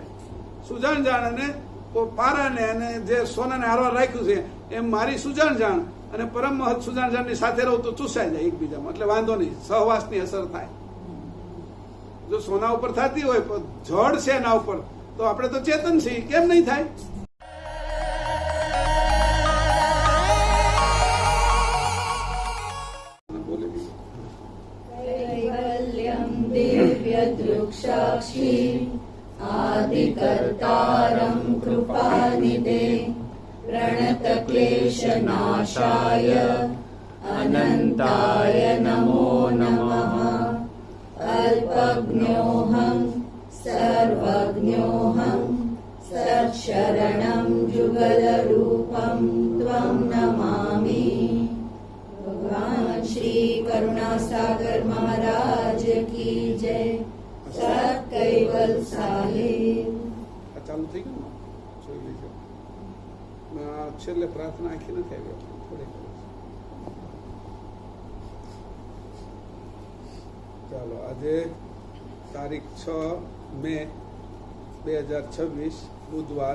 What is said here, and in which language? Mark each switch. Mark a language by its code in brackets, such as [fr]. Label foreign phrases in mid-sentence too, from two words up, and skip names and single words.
[gu] સુજાણ જાણ અને પારાને અને જે સોનાને હારવાર રાખ્યું છે એમ મારી સુજાણ જાણ અને પરમ મહત સુજાણ જાણની સાથે રહું તો ચૂસાઈ જાય એકબીજામાં, એટલે વાંધો નહીં, સહવાસની અસર થાય. જો સોના ઉપર થતી હોય જડ છે એના ઉપર તો આપણે તો ચેતન છીએ, કેમ નહીં થાય? [sa] आदिकर्तारं कृपानिधे प्रणतक्लेशनाशाय अनन्ताय नमो नमः। अल्पज्ञोऽहं सर्वज्ञोऽहं सत्शरणं जुगलरूपं त्वं नमामि। [hi] भगवान श्री करुणासागर महाराज की जय। [gu] સત્કૈવલ સાહેબ. આ ચાલુ થઈ ગયું ને, જોઈ લેજો. છેલ્લે પ્રાર્થના આખી નથી આવી, થોડી. ચાલો, આજે તારીખ 6 મે 2026 બુધવાર.